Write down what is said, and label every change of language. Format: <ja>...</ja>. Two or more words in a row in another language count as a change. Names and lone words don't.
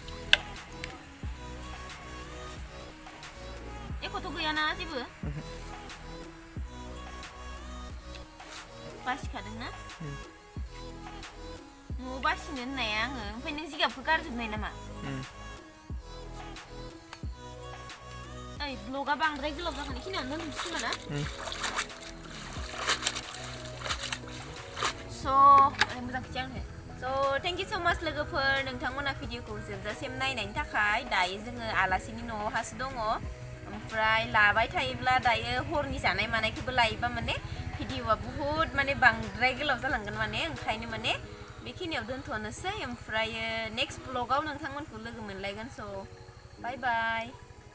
<brx>एख'थ' गैयाना जेबो बासिखादोंना न'आव बासिनो होननाया आङो ओमफ्राय नों जिगाबखौ गारजोबनाय नामा ओइ ब्लगा बांद्राय गोलाव जागोन बेखिनियावनो दोनथ'नोसै खोमा ना स' ओरै मोजां खिथि आंनो</brx> <en>So thank you so much</en> <brx>लोगोफोर नोंथांमोना भिडिअखौ जोबजासिम नायनायनि थाखाय दायो जोङो आलासिनि न'आवहासो दङ ओमफ्राय लाबाय थायोब्ला दायो हरनि जानाय मानायखौबो लायोबा माने भिडिअआ बहुत माने बांद्राय गोलाव जालांगोन माने ओंखायनो माने बेखिनियाव दोनथ'नोसै ओमफ्राय नेक्स्ट ब्लगाव नोंथांमोनखौ लोगो मोनलायगोन</brx> <en>so bye bye</en>